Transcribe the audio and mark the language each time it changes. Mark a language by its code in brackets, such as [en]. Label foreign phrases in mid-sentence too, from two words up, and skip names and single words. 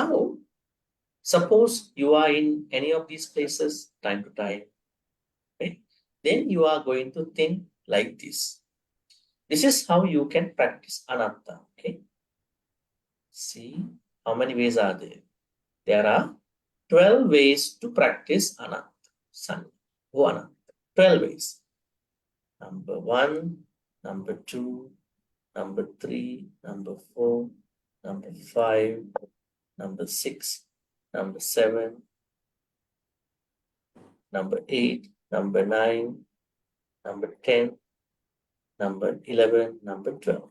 [en] Now, suppose you are in any of these places time to time, right? Then you are going to think like this. This is how you can practice anatta. Okay. See, how many ways are there? There are 12 ways to practice anatta. Sanya. Anatta. 12 ways. Number 1, number 2, number 3, number 4, number 5, number 6, number 7, number 8, number 9, number 10, number 11, number 12.